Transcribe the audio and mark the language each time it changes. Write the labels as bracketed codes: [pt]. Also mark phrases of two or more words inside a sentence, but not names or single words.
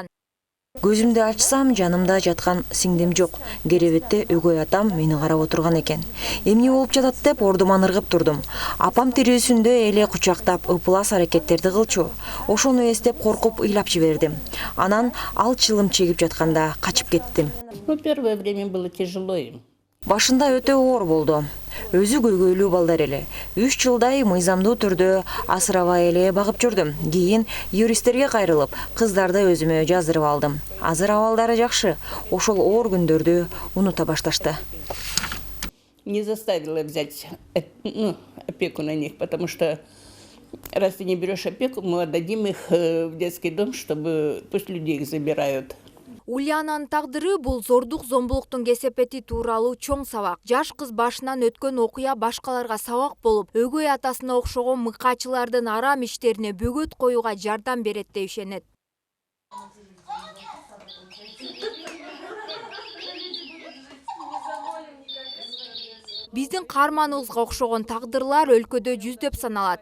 [ky] Көзүмдү ачсам, жанымда жаткан сиңдим жок. Керебетте өгөй атам мени карап отурган экен. Эмне болуп жатат деп ордуман ыргып турдум. Апам тирүүсүндө эле кучактап ыплас аракеттерди кылчу. Ошону эстеп коркуп ыйлап жибердим. Анан ал чылым чегип жатканда качып кеттим. [ru] Первое время было тяжело им. [ky] Башында өтө оор болду. Өзү көйгөйлүү балдар эле. 3 жылдай мыйзамдуу түрдө асырабай эле багып жүрдүм. Кийин юристтерге кайрылып, кыздарды өзүмө жаздырып алдым. Азыр абалдары жакшы. Ошол оор күндөрдү унута башташты. [ru] Не заставила взять опеку на них, потому что раз ты не берешь опеку, мы отдадим их в детский дом, чтобы пусть люди их забирают. [ky] Ульянанын тагдыры бул зордук зомбулуктун кесепети тууралуу чоң сабак. Жаш кыз башынан өткөн окуя башкаларга сабак болуп, өгөй атасына окшогон мыкаачылардын арам иштерине бөгөт коюуга жардам берет деп ишенет. Биздин каарманыбызга окшогон тагдырлар өлкөдө жүздөп саналат.